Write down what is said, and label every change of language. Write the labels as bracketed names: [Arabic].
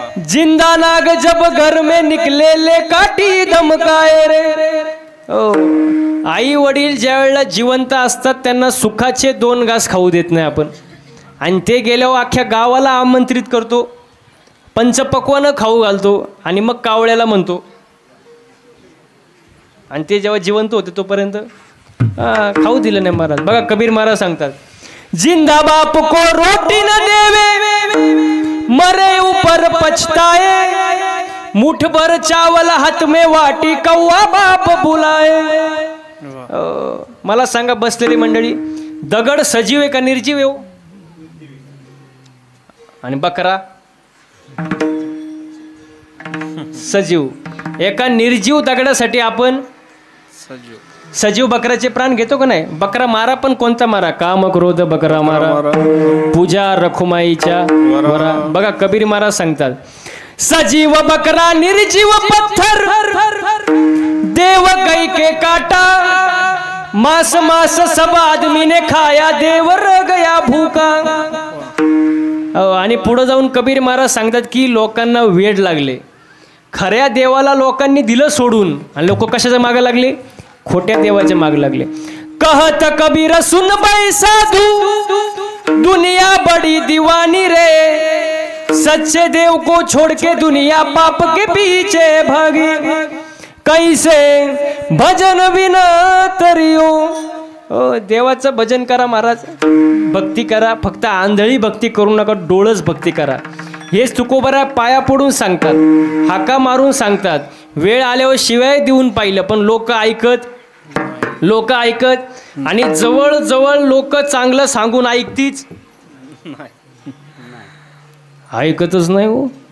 [Hindi] जिंदा नाग जब घर में निकले, ले काठी धमकाए रे. [Marathi] आई वडील ज्या वेळेला जिवंत असतात त्यांना सुखाचे 2 घास खाऊ देत नाही आपण, आणि ते गेल्यावर अख्ख्या गावाला आमंत्रित करतो, पंचपक्वानं खाऊ घालतो आणि मग कावळ्याला म्हणतो. आणि ते जेव्हा जिवंत होते तोपर्यंत खाऊ दिलं नाही महाराज. बघा कबीर महाराज सांगतात, [Hindi] जिंदा बाप को रोटी न देवे, मरे ऊपर पछताए. मुठ भर चावल हाथ में वाटी, कौवा बाप बुलाए. [Marathi] मला सांगा बसलेली मंडळी, दगड सजीव आहे का निर्जीव आहे? आणि बकरा सजीव. एका निर्जीव दगडासाठी आपण सजीव बकऱ्याचे प्राण घेतो का नाही? बकरा मारा, पण कोणता मारा? काम क्रोध बकरा मारा, पूजा रखुमाईच्या वरा. बघा कबीर महाराज सांगतात, [Hindi] सजीव बकरा निर्जीव पत्थर, देव कई के काटा. मास मास सब आदमी ने खाया, देव र गया भूका. [Marathi] आणि पुढे जाऊन कबीर महाराज सांगतात की लोकांना वेड लागले. खऱ्या देवाला लोकांनी दिलं सोडून आणि लोक कशाच्या मागे लागले? खोट्या देवाच्या मागे लागले. [Hindi] कहत कबीर सुन भाई साधू, दुनिया बड़ी दीवानी रे. सच्चे देव को छोड़ के दुनिया पाप के पीछे भागी. कैसे भजन बिना तरियो. [Marathi] देवाचं भजन करा महाराज, भक्ती करा, फक्त आंधळी भक्ती करू नका, डोळस भक्ती करा. हेच तुकोबरा पाया पडून सांगतात, हाका मारून सांगतात. वेळ आल्यावर शिवाय देऊन पाहिलं, पण लोक ऐकत आणि जवळ जवळ लोक चांगलं सांगून ऐकतीच ऐकतच नाही हो.